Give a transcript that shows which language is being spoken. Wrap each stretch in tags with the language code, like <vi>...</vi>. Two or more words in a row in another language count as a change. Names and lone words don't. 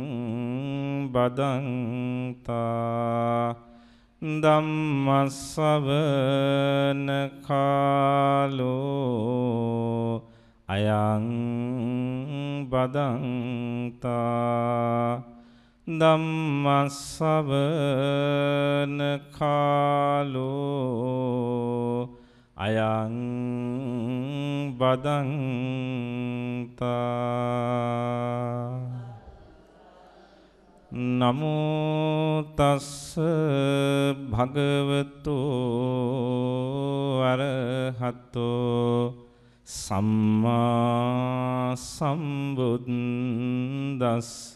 <pi>බදන්තා ධම්ම ශ්‍රවණ කාලෝ අයං බදන්තා ධම්මස්සවන කාලෝ අයං බදන්තා නමෝ තස්ස භගවතු අරහතෝ සම්මා සම්බුද්දස්ස</pi>